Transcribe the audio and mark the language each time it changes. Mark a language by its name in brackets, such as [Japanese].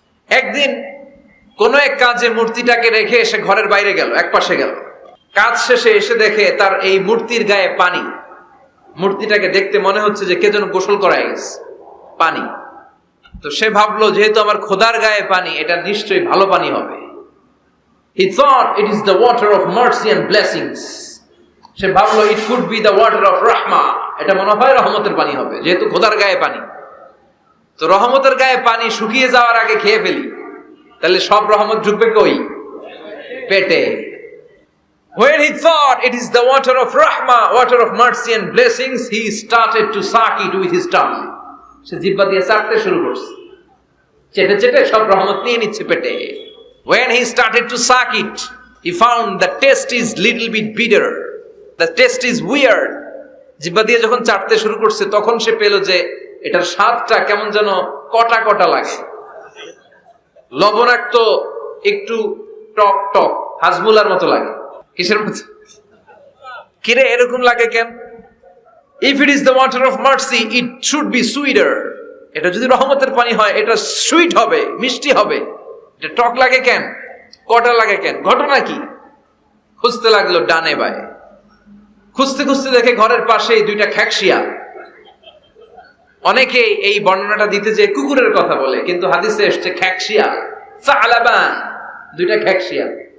[Bangla] একদিন কোন এক কাজে মূর্তিটাকে রেখে এসে ঘরের বাইরে গেল, এক পাশে গেল। কাজ শেষে এসে দেখে তার এই মূর্তির গায়ে পানি। মূর্তিটাকে দেখতে মনে হচ্ছে যে কে যেন গোসল করায় গেছে, পানি। তো সে ভাবলো যেহেতু আমার খোদার গায়ে পানি, এটা নিশ্চয়ই ভালো পানি হবে। [English] He thought it is the water of mercy and blessings. [Bangla] সে ভাবলো [English] it could be the water of rahma. [Bangla] এটা মনে হয় রহমতের পানি হবে, যেহেতু খোদার গায়ে পানি। তো রহমতের গায়ে পানি শুকিয়ে যাওয়ার আগে খেয়ে ফেলি, তাহলে সব রহমত ঢুকবে কই? পেটে। [English] When he thought it is the water of rahma, water of mercy and blessings, he started to suck it with his tongue. [Bangla] সে জিহ্বা দিয়ে চাটতে শুরু করছে, চেটে চেটে সব রহমত নিয়ে নিচ্ছে পেটে। [English] When he started to suck it, he found the taste is little bit bitter. The taste is weird. [Bangla] জিহ্বা দিয়ে যখন চাটতে শুরু করছে, তখন সে পেল যে এটার স্বাদটা কেমন যেন কটা কটা লাগে, লবণাক্ত, একটু টক টক, হাজমুলার মতো লাগে। কিসের মতো? কিরে এরকম লাগে কেন? [English] If it is the water of mercy, it should be sweeter. [Bangla] এটা যদি রহমতের পানি হয়, এটা সুইট হবে, মিষ্টি হবে। এটা টক লাগে কেন? কটা লাগে কেন? ঘটনা কি? খুঁজতে লাগলো ডানে বায়ে। খুঁজতে খুঁজতে দেখে ঘরের পাশে দুইটা খ্যাকশিয়াল। অনেকে এই বর্ণনাটা দিতে যে কুকুরের কথা বলে, কিন্তু হাদিসে এসছে খ্যাকশিয়াল, সালাবান, দুইটা খ্যাকশিয়াল।